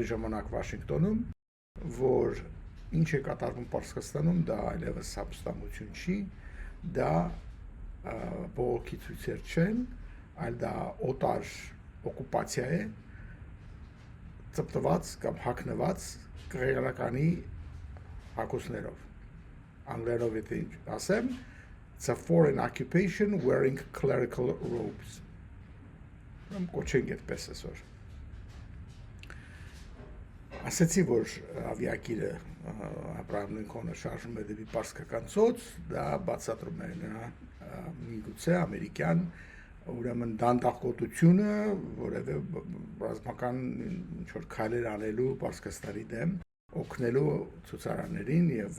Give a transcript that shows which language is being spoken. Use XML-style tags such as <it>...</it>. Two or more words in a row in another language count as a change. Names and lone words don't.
<hy>ժամանակ Վաշինգտոնում, որ ինչ է կատարվում Պարսկաստանում, դա այլևս հափշտամություն չի, դա բողոքի ցույցեր չեն, այլ դա օտար օկուպացիա է, ծպտված կամ հագնված կղեղարականի հագուստներով։ Անգլերենով եթե ասեմ,</hy> <en>it's a foreign occupation wearing clerical robes.</en> <hy>Կոչենք այդպես այսօր։ Ասեցի, որ ավիակիրը Աբրահամ Լինկոլնը շարժվում է դեպի Պարսկական ծոց, դա բացատրում է նրա միգուցե ամերիկյան ուրեմն դանդաղկոտությունը, որևէ ռազմական ինչ-որ քայլեր անելու Պարսկաստանի դեմ, օգնելու ցուցարարներին և</hy>